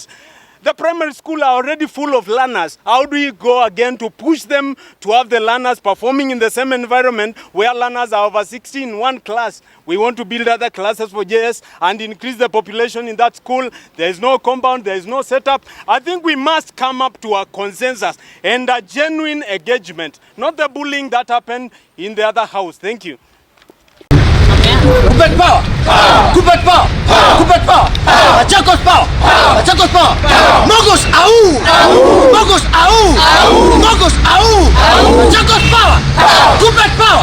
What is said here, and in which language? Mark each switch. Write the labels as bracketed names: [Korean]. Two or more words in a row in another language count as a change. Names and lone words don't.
[English] The primary school are already full of learners. How do we go again to push them to have the learners performing in the same environment where learners are over 60 in one class? We want to build other classes for JS and increase the population in that school. There is no compound, there is no setup. I think we must come up to a consensus and a genuine engagement, not the bullying that happened in the other house. Thank you. Kupet power! Kupet power! Kupet power! Machakos power! Machakos power! Mogos au! Mogos au! Mogos au! Machakos power! Kupet power!